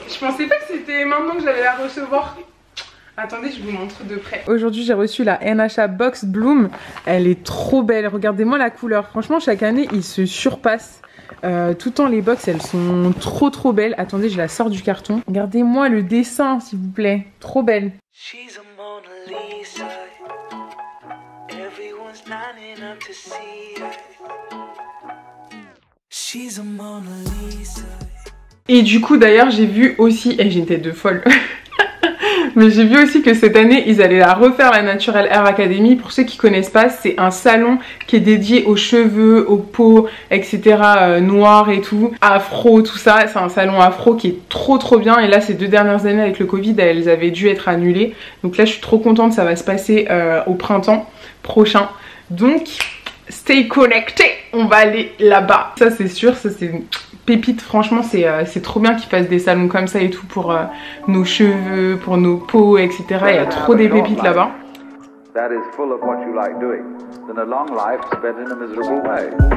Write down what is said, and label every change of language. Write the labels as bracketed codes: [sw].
[fr] Je pensais pas que c'était maintenant que j'allais la recevoir. Attendez, je vous montre de près. Aujourd'hui, j'ai reçu la NHA Box Bloom. Elle est trop belle. Regardez-moi la couleur. Franchement, chaque année, ils se surpassent. Tout le temps, les box, elles sont trop belles. Attendez, je la sors du carton. Regardez-moi le dessin, s'il vous plaît. Trop belle. [en] She's a Mona Lisa. Everyone's lining up to see her. She's a Mona Lisa. [fr] Et du coup, d'ailleurs, j'ai vu aussi... Et j'ai une tête de folle. Mais j'ai vu aussi que cette année ils allaient la refaire, la Natural Hair Academy. Pour ceux qui connaissent pas, c'est un salon qui est dédié aux cheveux, aux peaux, etc. Noirs et tout, afro, tout ça. C'est un salon afro qui est trop bien. Et là ces 2 dernières années avec le Covid, elles avaient dû être annulées. Donc là je suis trop contente, ça va se passer au printemps prochain. Donc [en] stay connected, [fr] on va aller là-bas. Ça c'est sûr, ça c'est... pépite, franchement c'est trop bien qu'ils fassent des salons comme ça et tout pour nos cheveux, pour nos peaux, etc. Il y a trop des pépites là-bas. [en] That is full of what you like doing, then a long life spent in a miserable way.